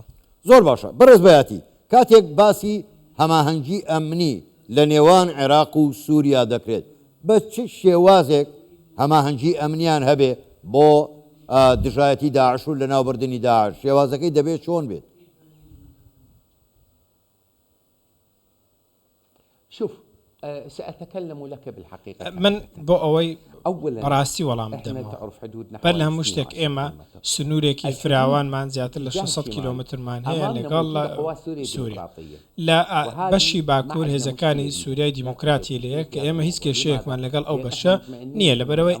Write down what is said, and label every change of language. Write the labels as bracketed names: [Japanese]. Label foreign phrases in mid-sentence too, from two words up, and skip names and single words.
[Central Kurdish] زۆر باشە بەڕێز بەیاتی کاتێک باسی هەماهەنگی ئەمنی لە نێوان عێراق و سووریا دەکرێت بە چ شێوازێک هەماهەنگی ئەمنیان هەبێ بۆ دژایەتی داعش و لە ناوبردننی داعش شێوازەکەی دەبێت چۆن بێت؟ [Arabic] شوف سأتكلم لك بالحقيقة [Central Kurdish] من بۆ ئەوەی بەڕاستی وەڵام بدەمەوە بەر لە هەموو شتێک ئێمە سنوورێکی فراوانمان زیاتر لە 600 کیلۆمترمان هەیە لەگەڵ سووریا لە بەشی باکوور هێزەکانی سووریای دیموکراتی لەیە کە ئێمە هیچ کێشەیەکمان لەگەڵ ئەو بەشە نییە لەبەرەوەی